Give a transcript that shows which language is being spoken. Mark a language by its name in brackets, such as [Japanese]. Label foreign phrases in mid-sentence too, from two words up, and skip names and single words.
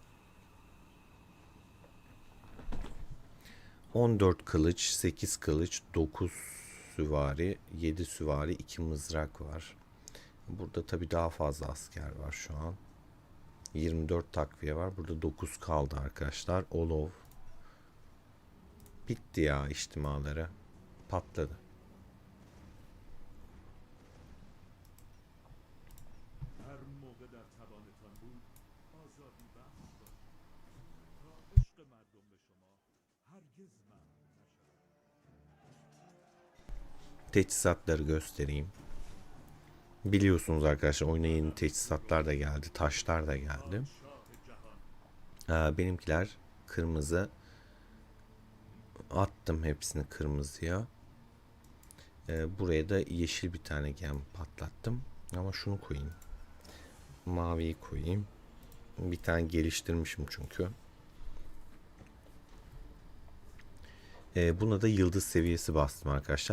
[Turkish] 14 kılıç, 8 kılıç, 9 süvari, 7 süvari, 2 mızrak var. Burada tabii daha fazla asker var şu an. 24 takviye var. Burada 9 kaldı arkadaşlar. Olov. Bitti ya içtimaları. Patladı. [Persian] هر موقع در توانتان بود آزادی بخش باشید تا عشق مردم به شما هرگز محو نشود. [Turkish] Teçhizatları göstereyim. Biliyorsunuz arkadaşlar oyuna yeni teçhizatlar da geldi. Taşlar da geldi. شاه جهان Benimkiler kırmızı. Attım hepsini kırmızıya. Buraya da yeşil bir tane gem patlattım. Ama şunu koyayım. Maviyi koyayım. Bir tane geliştirmişim çünkü. Buna da yıldız seviyesi bastım arkadaşlar.